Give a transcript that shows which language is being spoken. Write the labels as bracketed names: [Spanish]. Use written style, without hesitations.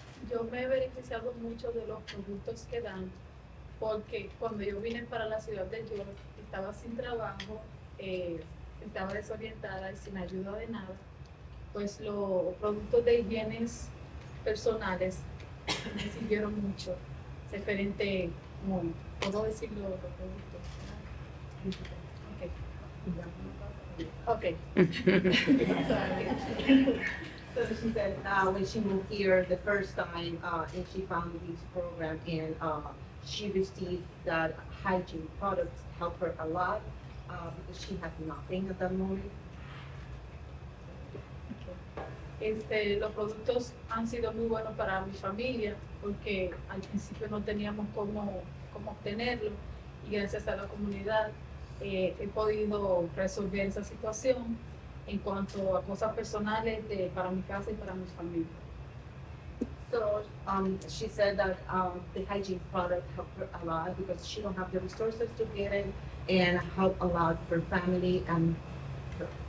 [Spanish] Yo me he beneficiado mucho de los productos que dan, porque cuando yo vine para la ciudad de York, estaba sin trabajo, estaba desorientada y sin ayuda de nada, pues los productos de higienes personales me sirvieron mucho, referente, como, ¿puedo decirlo? Los productos. Ok. [English] So she said when she moved here the first time and she found this program and she received that hygiene products help her a lot because she had nothing at that moment. [Spanish] Los productos han sido muy buenos para mi familia porque al principio no teníamos cómo obtenerlo y gracias a la comunidad he podido resolver esa situación en cuanto a cosas personales para mi casa y para mi familia. [English] So she said that the hygiene product helped her a lot because she don't have the resources to get it and help a lot her family and her.